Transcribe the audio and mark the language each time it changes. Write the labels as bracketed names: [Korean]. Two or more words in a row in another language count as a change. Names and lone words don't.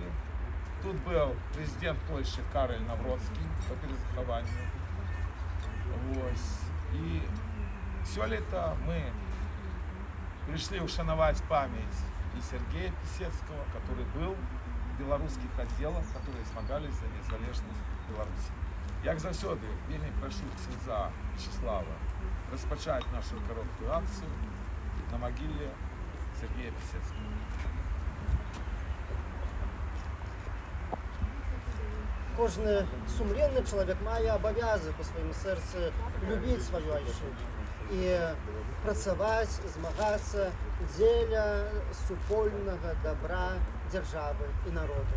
[Russian] Тут был президент Польши Кароль Навроцкий по перезахованию. И сёлета мы пришли ушановать память и Сергея Писецкого, который был в белорусских отделах, которые [Belarusian] змагались за незалежность [Russian] Беларуси. [Belarusian] Як завсёды, вельмі прошу ксяндза Вячеслава распачаць нашу [Russian] короткую акцию на могиле Сергея Писецкого. [Belarusian] Кожны сумленны чалавек мае абавязак у сваім сэрцы любіць сваю айчыну і працаваць, змагацца дзеля супольнага дабра дзяржавы і народа.